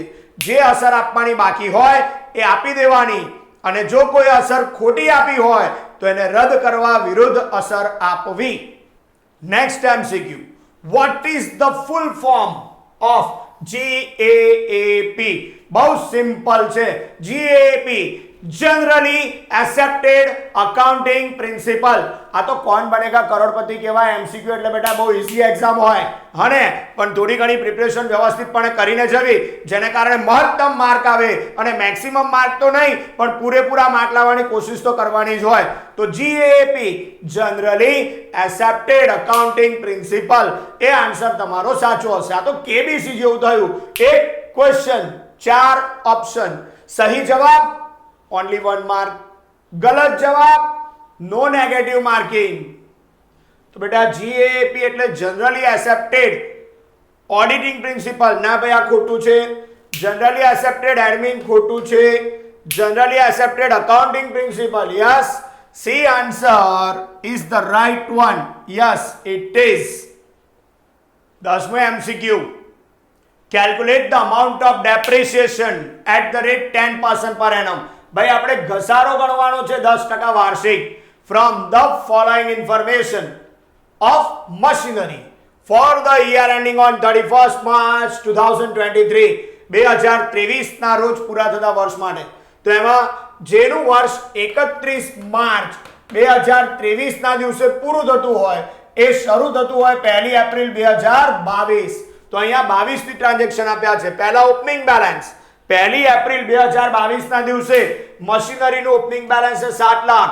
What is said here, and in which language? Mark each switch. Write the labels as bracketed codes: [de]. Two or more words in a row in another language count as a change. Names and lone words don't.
[gu] જે અસર આપવાની બાકી હોય એ આપી દેવાની અને જો કોઈ અસર ખોટી આપી હોય તો એને રદ કરવા વિરુદ્ધ અસર આપવી. [en] next MCQ, what is the full form of GAAP? [gu] બહુ સિમ્પલ છે. [en] GAAP generally accepted accounting principle. [gu] આ તો કૌન બનેગા કરોડપતિ કહેવાય એમસીક્યુ એટલે બેટા બહુ [en] easy exam [gu] હોય અને પણ થોડી ઘણી પ્રિપરેશન વ્યવસ્થિતપણે કરીને જવી જેને કારણે મહત્તમ માર્ક આવે અને [en] maximum mark [gu] તો નહીં પણ પૂરેપૂરા માર્ક લાવવાની કોશિશ તો કરવાની જ હોય. તો GAAP [en] generally accepted accounting principle [gu] એ આન્સર તમારો સાચો હશે. આ તો KBC જેવું થયું. એક ક્વેશ્ચન 4 ઓપ્શન. [hi] सही जवाब [gu] only 1 mark, [hi] गलत जवाब [gu] no negative marking. તો બેટા GAAP એટલે [en] generally accepted auditing principle [gu] ના ભાઈ આ ખોટું છે. [en] generally accepted admin [gu] ખોટું છે. [en] generally accepted accounting principle, yes, C answer is the right one. Yes it is. 10th MCQ, calculate the amount of depreciation at the rate 10% per annum. [gu] ભાઈ આપણે ઘસારો ગણવાનો છે 10% વાર્ષિક [en] from the following information of machinery for the year ending on 31st March 2023. [gu] 2023 ના રોજ પૂરા થતા વર્ષ માટે. તો એમાં જેનું વર્ષ 31 માર્ચ 2023 ના દિવસે પૂરું થતું હોય એ શરૂ થતું હોય 1 એપ્રિલ 2022. તો અહીંયા 22 ની ટ્રાન્ઝેક્શન આપ્યા છે. પહેલા [en] opening balance [gu] 1 એપ્રિલ 2022 ના દિવસે મશીનરીનું [en] opening balance [gu] છે 7 લાખ.